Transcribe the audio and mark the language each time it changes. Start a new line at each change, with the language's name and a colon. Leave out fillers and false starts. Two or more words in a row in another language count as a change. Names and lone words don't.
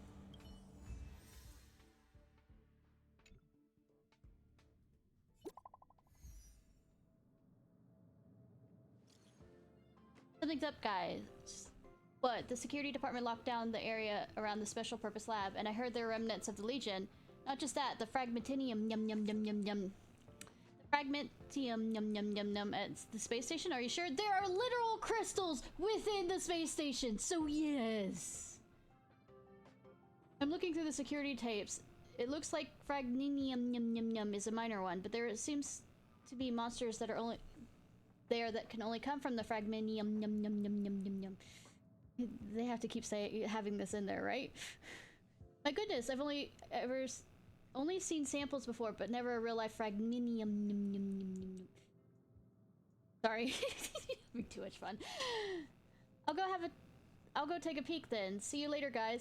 English: Something's up, guys. What? The security department locked down the area around the special purpose lab, and I heard there were remnants of the Legion. Not just that, the fragmentinium, yum yum yum yum yum. The fragmentium, yum yum yum yum, at the space station. Are you sure? There are literal crystals within the space station, so yes. I'm looking through the security tapes. It looks like fragminium, yum yum yum, is a minor one, but there seems to be monsters that are only there that can only come from the fragminium, yum yum yum yum yum yum. They have to keep having this in there, right? My goodness, I've only seen samples before, but never a real life fragminium. Sorry, having too much fun. I'll go take a peek then. See you later, guys.